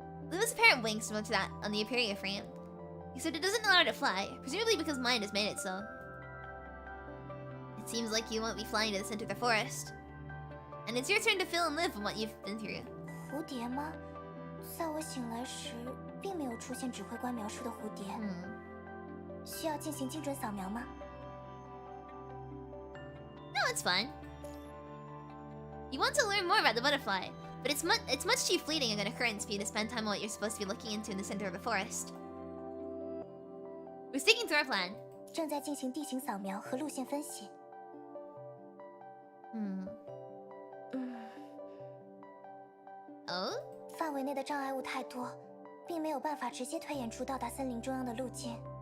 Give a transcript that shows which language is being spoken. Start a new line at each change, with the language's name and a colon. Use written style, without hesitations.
English: Liv's apparent wings similar to that on the Aperia frame, except it doesn't allow her to fly, presumably because mind has made it so. It seems like you won't be flying to the center of the forest. And it's your turn to fill and live on what you've been through.
Chinese: 蝴蝶吗？在我醒来时，并没有出现指挥官描述的蝴蝶。需要进行精准扫描吗？
English: No, it's fine. You want to learn more about the butterfly, but it's much too fleeting an occurrence for you to spend time on what you're supposed to be looking into in the center of the forest. We're sticking to our plan.
Chinese: 正在进行地形扫描和路线分析。
English: Oh?
Chinese: 范围内的障碍物太多，并没有办法直接推演出到达森林中央的路径。